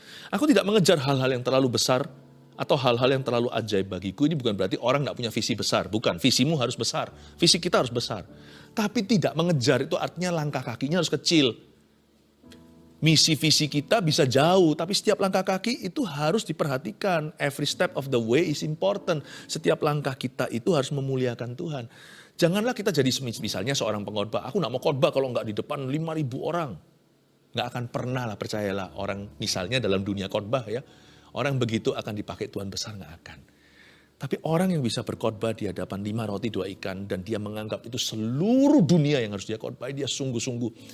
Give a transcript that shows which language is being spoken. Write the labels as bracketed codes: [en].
[id] Aku tidak mengejar hal-hal yang terlalu besar atau hal-hal yang terlalu ajaib bagiku. Ini bukan berarti orang tidak punya visi besar. Bukan, visimu harus besar. Visi kita harus besar. Tapi tidak mengejar itu artinya langkah kakinya harus kecil. Misi visi kita bisa jauh, tapi setiap langkah kaki itu harus diperhatikan. [en] Every step of the way is important. [id] Setiap langkah kita itu harus memuliakan Tuhan. Janganlah kita jadi misalnya seorang pengkhotbah. Aku nggak mau khotbah kalau nggak di depan 5.000 orang. Nggak akan pernah lah, percayalah, orang misalnya dalam dunia khotbah ya, orang begitu akan dipakai Tuhan besar, nggak akan. Tapi orang yang bisa berkhotbah di hadapan 5 roti 2 ikan dan dia menganggap itu seluruh dunia yang harus dia khotbah, dia sungguh-sungguh.